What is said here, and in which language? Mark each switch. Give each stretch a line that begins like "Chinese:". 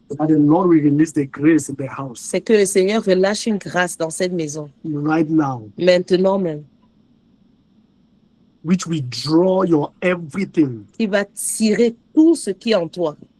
English: That the Lord will release the grace in the house.
French: C'est que le Seigneur relâche une grâce dans cette maison.
English: Right now.
French: Maintenant même.
English: Which will draw your everything.
French: Qui va tirer tout ce qui est en toi.